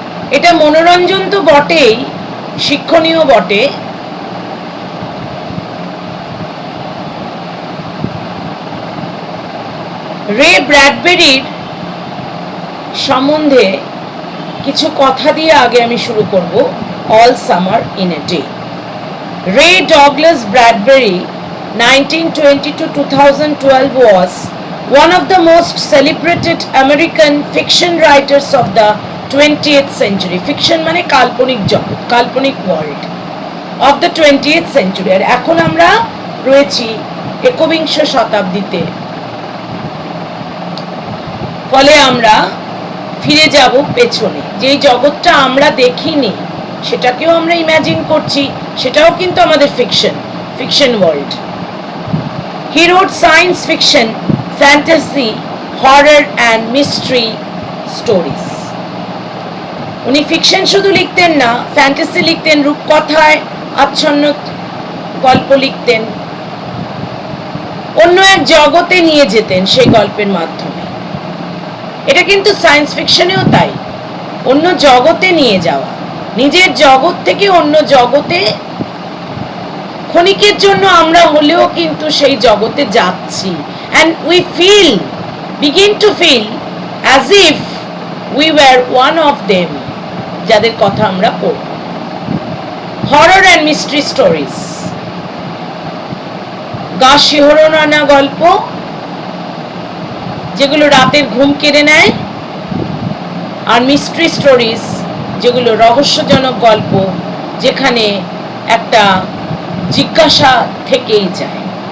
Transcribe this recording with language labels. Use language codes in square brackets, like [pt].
[bn] এটা মনোরঞ্জন তো বটেই, শিক্ষণীয় বটে। রে ব্র্যাডবেরির সম্বন্ধে কিছু কথা দিয়ে আগে আমি শুরু করব। [en] All summer in a day. Ray Douglas Bradbury 1920 to 2012 was one of the most celebrated American fiction writers of the 20th century. [bn] Fiction মানে কাল্পনিক জগৎ, কাল্পনিক world [en] of the 20th century। [bn] আর এখন আমরা রয়েছি একবিংশ শতাব্দীতে, ফলে আমরা ফিরে যাব পেছনে। যেই জগৎটা আমরা দেখিনি সেটাকেও আমরা ইমাজিন করছি, সেটাও কিন্তু আমাদের fiction world. [en] He wrote science fiction, fantasy, horror and mystery stories. [bn] উনি ফিকশন শুধু লিখতেন না, ফ্যান্টাসি লিখতেন, রূপকথায় আচ্ছন্ন গল্প লিখতেন, অন্য এক জগতে নিয়ে যেতেন সেই গল্পের মাধ্যমে। এটা কিন্তু সায়েন্স ফিকশনেও তাই, অন্য জগতে নিয়ে যাওয়া, নিজের জগৎ থেকে অন্য জগতে ক্ষণিকের জন্য আমরা হলেও কিন্তু সেই জগতে যাচ্ছি। [en] and we begin to feel as if we were one of them, [bn] যাদের কথা আমরা পড়ব। [en] horror and mystery stories, [bn] গা শিহরণ আনা গল্প যেগুলো রাতের ঘুম কেড়ে নেয়, আর মিস্ট্রি স্টোরিজ যেগুলো রহস্যজনক গল্প, যেখানে একটা জিজ্ঞাসা থেকেই যায়।